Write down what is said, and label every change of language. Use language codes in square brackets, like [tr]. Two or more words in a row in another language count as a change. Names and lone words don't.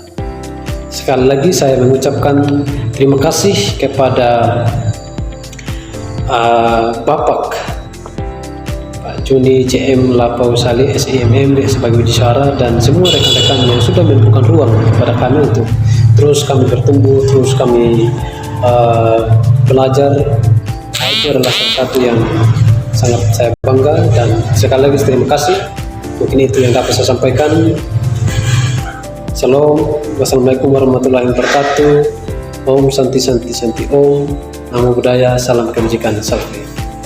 [id] Sekali lagi saya mengucapkan terima kasih kepada Bapak Juni CM Lapau Saleh SIMM sebagai widisuara dan semua rekan-rekan yang sudah memberikan ruang kepada kami untuk terus kami bertumbuh, terus kami belajar. Itu adalah salah satu yang sangat saya bangga dan sekali lagi terima kasih. Mungkin itu yang dapat saya sampaikan. Shalom, [ar] والسلام عليكم ورحمة الله وبركاته. [sa] Om Santi Santi Santi Om. [pi] Namo Buddhaya, [id] salam kebajikan, salam.